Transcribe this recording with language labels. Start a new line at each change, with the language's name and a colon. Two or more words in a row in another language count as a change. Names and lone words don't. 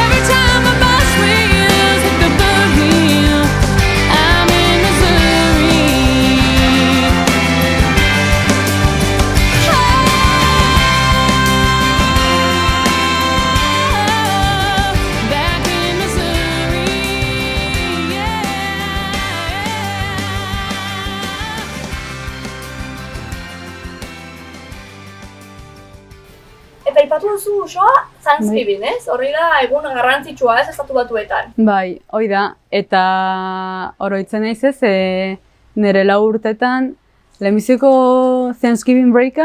English: Every time my bus wheels hit the foothill, I'm in Missouri. Back in Missouri, yeah.
Basque: Eta ipatu duzu osoa Thanksgiving, ez? Horri da egun garrantzitsua, ez, Estatu Batuetan. Bai, hoi da, eta oroitzen naiz ez, nire 4 urtetan, lehenbiziko
English: Thanksgiving breaka